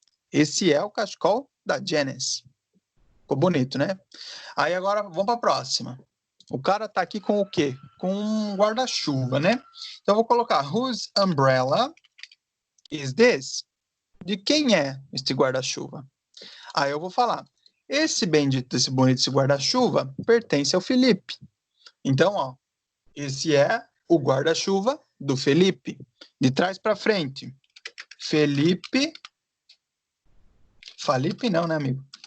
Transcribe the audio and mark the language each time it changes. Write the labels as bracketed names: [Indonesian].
[Portuguese] Esse é o cachecol da Janice. Ficou bonito, né? Aí agora vamos para a próxima. O cara tá aqui com o quê? Com um guarda-chuva, né? Então eu vou colocar [English] whose umbrella is this? [Portuguese] De quem é este guarda-chuva? Aí eu vou falar, esse bendito, esse bonito, esse guarda-chuva pertence ao Felipe. Então, ó, esse é o guarda-chuva do Felipe. De trás para frente. Felipe. Felipe não, né, amigo?